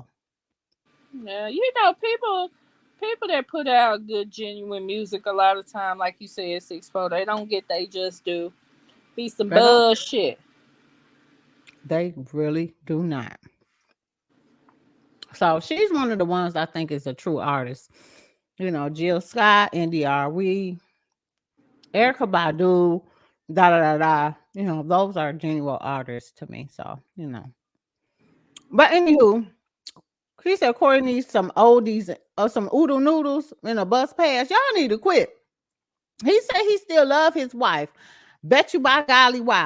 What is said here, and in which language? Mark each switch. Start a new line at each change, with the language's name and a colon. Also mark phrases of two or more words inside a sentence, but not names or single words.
English: Yeah, you know, people that put out good genuine music a lot of time, like you said, 6'4", they don't get they just do. Be some They don't. bullshit. They really do not. So she's one of the ones I think is a true artist. You know, Jill Scott, NDRE, Erica Badu, da da da da. You know, those are genuine artists to me. So, you know. But anywho, he said Cory needs some oldies or some oodle noodles in a bus pass. Y'all need to quit. He said he still love his wife. Bet you by golly wow.